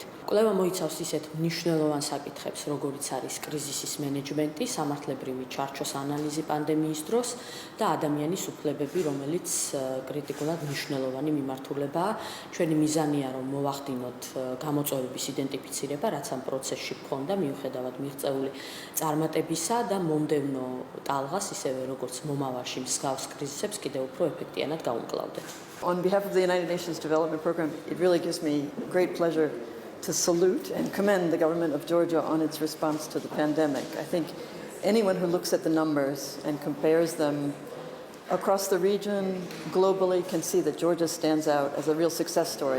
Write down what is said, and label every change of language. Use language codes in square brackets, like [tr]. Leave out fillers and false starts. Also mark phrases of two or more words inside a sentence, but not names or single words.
[ka] კვლევა მოიცავს ისეთ მნიშვნელოვან საკითხებს, როგორიც არის კრიზისის მენეჯმენტი, სამართლებრივი ჩარჩოს ანალიზი პანდემიის დროს და ადამიანის უფლებები, რომელიც კრიტიკულად მნიშვნელოვანი მიმართულებაა. ჩვენი მიზანია რომ მოვახდინოთ გამოწვევების იდენტიფიცირება, რაც ამ პროცესში ჰქონდა, მიუხედავად მიღწეული წარმატებისა და მომდევნო ტალღას, ისევე როგორც მომავალში მსგავს კრიზისებს კიდევ უფრო ეფექტიანად გავუმკლავდეთ. [en] On behalf of the United Nations Development Program, it really gives me great pleasure to salute and commend the government of Georgia on its response to the pandemic. I think anyone who looks at the numbers and compares them across the region, globally, can see that Georgia stands out as a real success story.